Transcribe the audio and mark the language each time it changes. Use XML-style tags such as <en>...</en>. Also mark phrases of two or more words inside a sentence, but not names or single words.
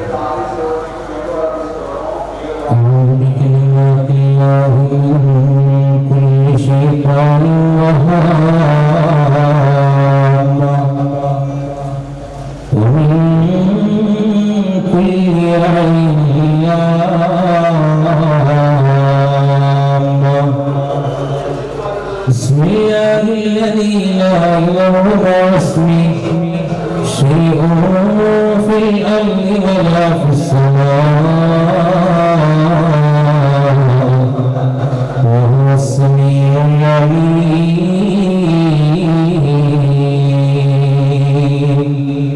<ar>أعوذ بكلمات الله من كل شيطان وهامة ومن كل عين لامة. ಬಿಸ್ಮಿಲ್ಲಾಹಿ الذي لا يضر اسمه شيء في الأرض ولا في السماء وهو السميع العليم.</ar>